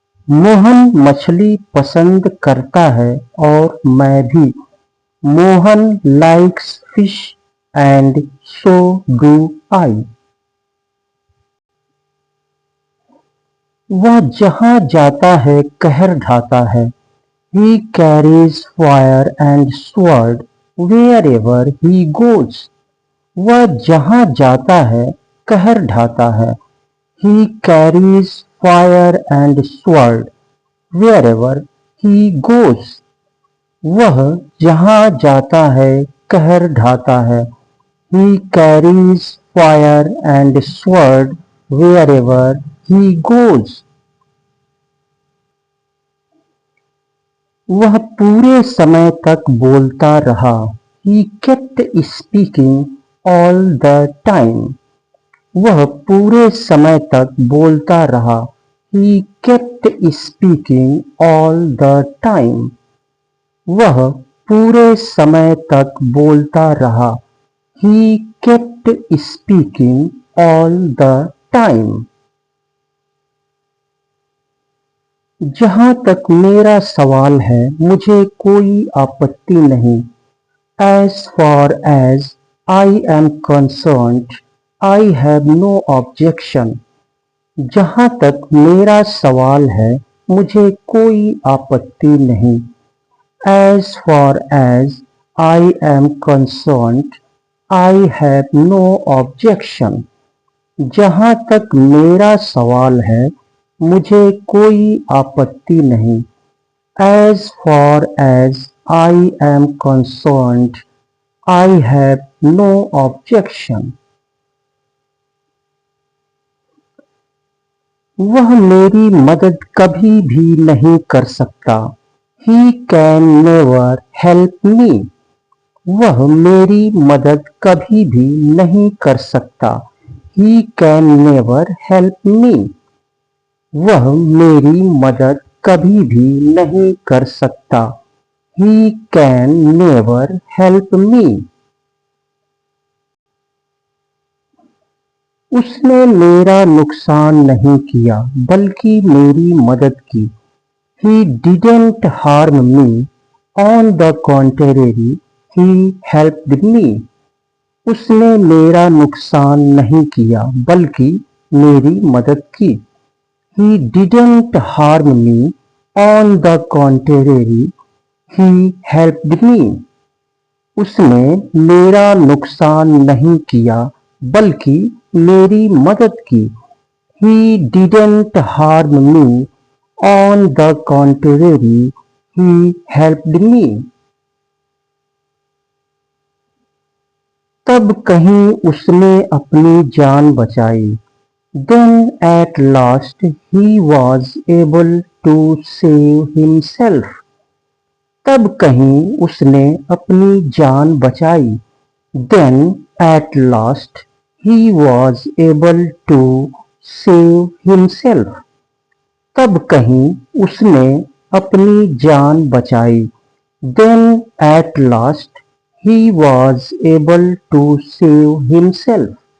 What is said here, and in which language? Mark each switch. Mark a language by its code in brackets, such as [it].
[hi] मोहन मछली पसंद करता है और मैं भी। [en] Mohan likes fish and so do I. [hi] वह जहाँ जाता है कहर ढाता है। [en] He carries fire and sword wherever he goes. [hi] वह जहाँ जाता है कहर ढाता है। [en] He carries fire and sword wherever he goes. [hi] वह जहाँ जाता है कहर ढाता है। [en] He carries fire and sword wherever he goes. [hi] वह पूरे समय तक बोलता रहा। [en] He kept speaking all the time. [hi] वह पूरे समय तक बोलता रहा। [en] He kept speaking all the time. [hi] वह पूरे समय तक बोलता रहा। [en] He kept speaking all the time. [hi] जहाँ तक मेरा सवाल है मुझे कोई आपत्ति नहीं। [en] As far as I am concerned, I have no objection. [hi] जहाँ तक मेरा सवाल है मुझे कोई आपत्ति नहीं। [en] As far as I am concerned, I have no objection. [hi] जहाँ तक मेरा सवाल है मुझे कोई आपत्ति नहीं। [en] As far as I am concerned, I have no objection. [hi] वह मेरी मदद कभी भी नहीं कर सकता। [en] He can never help me. [hi] वह मेरी मदद कभी भी नहीं कर सकता। [en] He can never help me. [hi] वह मेरी मदद कभी भी नहीं कर सकता। [en] He can never help me. [hi] उसने मेरा नुकसान नहीं किया बल्कि मेरी मदद की। [en] He didn't harm me. On the contrary, he helped me. [hi] उसने मेरा नुकसान नहीं किया बल्कि मेरी मदद की। [en] He didn't harm me. On the contrary, he helped me. [hi] उसने मेरा नुकसान नहीं किया बल्कि मेरी मदद की। [en] He didn't harm me. On the contrary, he helped me. [hi] तब कहीं उसने अपनी जान बचाई। [en] Then at last he was able to save himself. [hi] तब कहीं उसने अपनी जान बचाई। [en] Then at last he was able to save himself. [hi] तब कहीं उसने अपनी जान बचाई। [en] Then at last he was able to save himself.